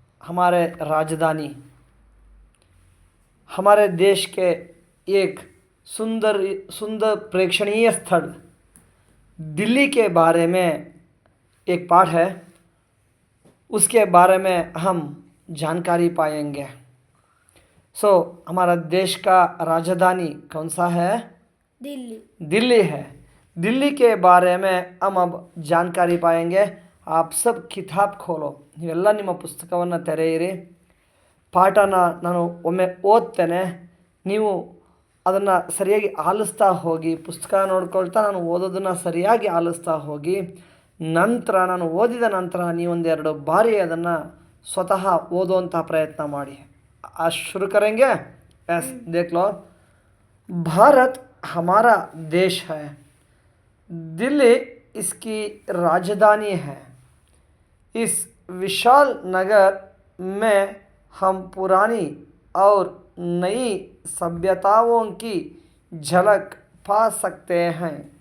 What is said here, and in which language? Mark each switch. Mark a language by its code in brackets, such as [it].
[hi] हमारे राजधानी, हमारे देश के एक सुंदर सुंदर प्रेक्षणीय स्थल दिल्ली के बारे में एक पाठ है। उसके बारे में हम जानकारी पाएंगे। हमारा देश का राजधानी कौन सा है? दिल्ली है। दिल्ली के बारे में हम अब जानकारी पाएंगे। आप सब किताब खोलो, [kn] ನೀವೆಲ್ಲ ನಿಮ್ಮ ಪುಸ್ತಕವನ್ನು ತೆರೆಯಿರಿ. ಪಾಠನ ನಾನು ಒಮ್ಮೆ ಓದ್ತೇನೆ, ನೀವು ಅದನ್ನು ಸರಿಯಾಗಿ ಆಲಿಸ್ತಾ ಹೋಗಿ. ಪುಸ್ತಕ ನೋಡ್ಕೊಳ್ತಾ ನಾನು ಓದೋದನ್ನು ಸರಿಯಾಗಿ ಆಲಿಸ್ತಾ ಹೋಗಿ. ನಂತರ ನಾನು ಓದಿದ ನಂತರ ನೀವೊಂದೆರಡು ಬಾರಿ ಅದನ್ನು ಸ್ವತಃ ಓದುವಂಥ ಪ್ರಯತ್ನ ಮಾಡಿ. [hi] आज शुरू करेंगे। यस, देख लो। भारत हमारा देश है, दिल्ली इसकी राजधानी है। इस विशाल नगर में हम पुरानी और नई सभ्यताओं की झलक पा सकते हैं।